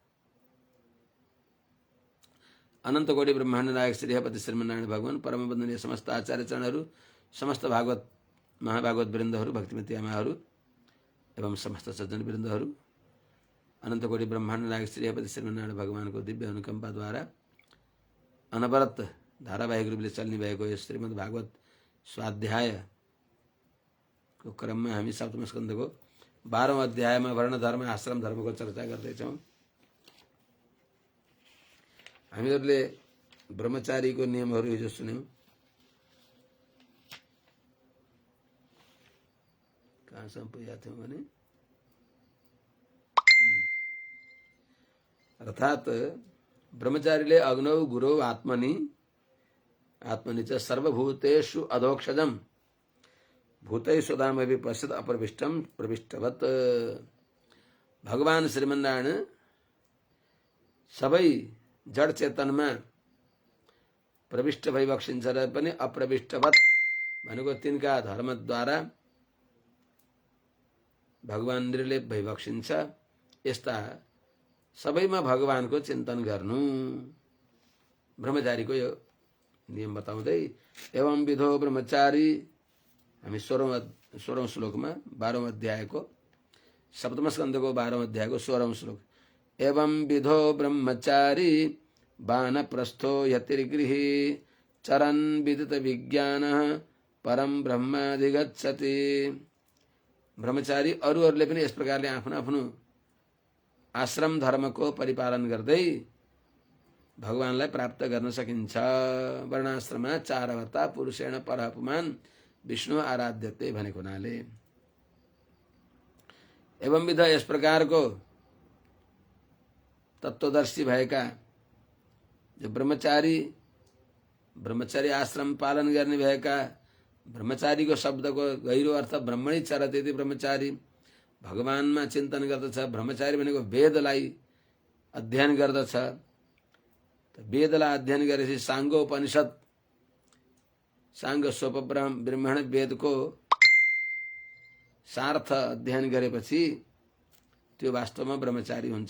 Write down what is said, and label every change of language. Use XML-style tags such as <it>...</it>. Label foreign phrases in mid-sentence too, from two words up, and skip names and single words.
<ne>अनंत कोटि ब्रह्मांड नायक श्री हरिपति श्रीमन्नारायण भगवान परम वंदनीय समस्त आचार्य चरणहरू, समस्त भागवत महाभागवत वृन्दहरू, भक्तिमती आमाहरू एवं समस्त सज्जन वृन्दहरू, अनंत कोटि ब्रह्मांड नायक श्री हरिपति श्रीमन्नारायण भगवान को दिव्य अनुकंपाद्वारा अनवरत धारावाहिक रूपले चल्ने भएको यस श्रीमद् भागवत स्वाध्याय</ne> <hi>को क्रम में</hi> <ne>हामी सप्तम स्कन्धको 12औं अध्यायमा वर्ण धर्म आश्रम धर्मको चर्चा गर्दैछौँ। हामीहरूले ब्रह्मचारीको नियमहरू हिजो सुन्यौं। कहाँसम्म पुगेका थियौं भने अर्थात ब्रह्मचारीले</ne> <sa>अग्नौ गुरौ आत्मनि आत्मनि च सर्वभूतेषु अधोक्षजम भूतेषु दामपि पश्यत् अप्रविष्टम प्रविष्टवत्।</sa> <ne>भगवान श्रीमन्नारायण सबै जड चेतनमा प्रविष्ट भइबक्सिन्छ र पनि अप्रविष्टवत् भनेको तिनका धर्मद्वारा भगवान निर्लेप भइबक्सिन्छ। यस्ता सबैमा भगवानको चिन्तन गर्नु ब्रह्मचारीको यो नियम बताउँदै</ne> <sa>एवं विधो ब्रह्मचारी</sa> <ne>हामी 16औं श्लोकमा 12औं अध्यायको सप्तम स्कन्धको 12औं अध्यायको 16औं श्लोक</ne> <sa>एवं विधो ब्रह्मचारी वानप्रस्थो यतिर्गृही चरन् विदित विज्ञानः परम ब्रह्माधिगच्छति।</sa> <ne>ब्रह्मचारी अरूहरूले पनि यस प्रकारले आफ्नो आफ्नो आश्रम धर्मको परिपालन गर्दै भगवानलाई प्राप्त गर्न सकिन्छ।</ne> <sa>वर्णाश्रमा चारवता पुरुषेण परः पुमान् विष्णु आराध्यते</sa> <ne>भनेको हुनाले</ne> <sa>एवं विध</sa> <ne>यस प्रकारको तत्वदर्शी भएका जो ब्रह्मचारी आश्रम पालन गर्ने भएका ब्रह्मचारीको शब्दको गहिरो अर्थ</ne> <sa>ब्रह्मणि चरते इति ब्रह्मचारी</sa> <ne>भगवानमा चिन्तन गर्दछ। ब्रह्मचारी भनेको वेदलाई अध्ययन गर्दछ। वेदलाई अध्ययन गरेपछि साङ्गोपनिषद साङ्ग सोप ब्राह्मण वेदको सार्थ अध्ययन गरेपछि त्यो वास्तवमा ब्रह्मचारी हुन्छ।</ne>